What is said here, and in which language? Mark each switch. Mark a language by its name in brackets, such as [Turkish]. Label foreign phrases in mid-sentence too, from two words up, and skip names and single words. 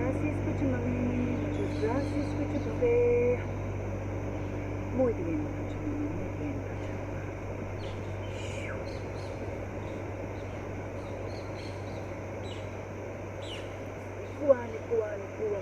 [Spanish] gracias, Pachamama. Muchas gracias, Pachamama. Muy bien, Pachamama. Muy bien, Pachamama. Kuan, kuan, kuan.